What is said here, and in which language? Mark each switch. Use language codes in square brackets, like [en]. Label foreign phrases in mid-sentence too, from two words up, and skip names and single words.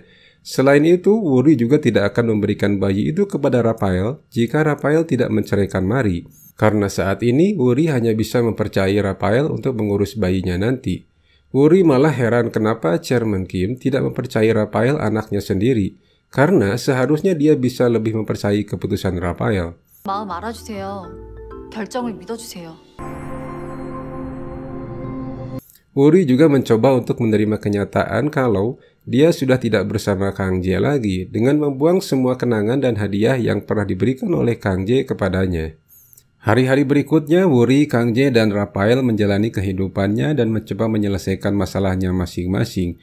[id] Selain itu, Wuri juga tidak akan memberikan bayi itu kepada Rafael jika Rafael tidak menceraikan Mari. Karena saat ini, Wuri hanya bisa mempercayai Rafael untuk mengurus bayinya nanti. Wuri malah heran kenapa Chairman Kim tidak mempercayai Rafael anaknya sendiri. Karena seharusnya dia bisa lebih mempercayai keputusan Rafael. [ko] 마음 알아주세요. 결정을 믿어주세요. [id] Wuri juga mencoba untuk menerima kenyataan kalau dia sudah tidak bersama Kang Jae lagi dengan membuang semua kenangan dan hadiah yang pernah diberikan oleh Kang Jae kepadanya. Hari-hari berikutnya, Wuri, Kang Jae, dan Rafael menjalani kehidupannya dan mencoba menyelesaikan masalahnya masing-masing.